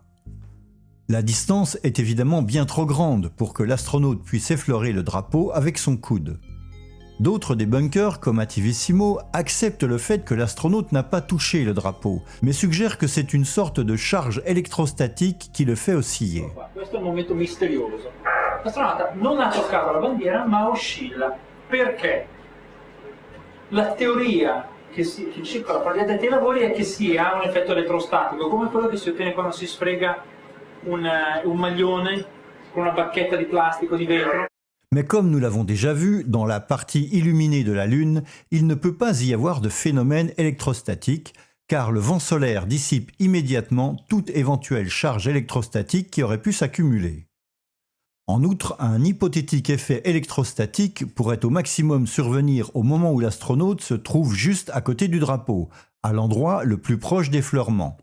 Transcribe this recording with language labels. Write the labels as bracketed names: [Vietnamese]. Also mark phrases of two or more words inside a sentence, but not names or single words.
[French] La distance est évidemment bien trop grande pour que l'astronaute puisse effleurer le drapeau avec son coude. D'autres des bunkers, comme Ativissimo, acceptent le fait que l'astronaute n'a pas touché le drapeau, mais suggèrent que c'est une sorte de charge électrostatique qui le fait osciller. [Italian] Questo è un momento misterioso. L'astronauta non ha toccato la bandiera ma oscilla. Perché? La teoria che circola fra gli addetti ai lavori è che ha un effetto elettrostatico, come quello che si ottiene quando si sfrega un maglione con una bacchetta di plastica o di vetro. [French] Mais comme nous l'avons déjà vu, dans la partie illuminée de la Lune, il ne peut pas y avoir de phénomène électrostatique, car le vent solaire dissipe immédiatement toute éventuelle charge électrostatique qui aurait pu s'accumuler. En outre, un hypothétique effet électrostatique pourrait au maximum survenir au moment où l'astronaute se trouve juste à côté du drapeau, à l'endroit le plus proche d'effleurement.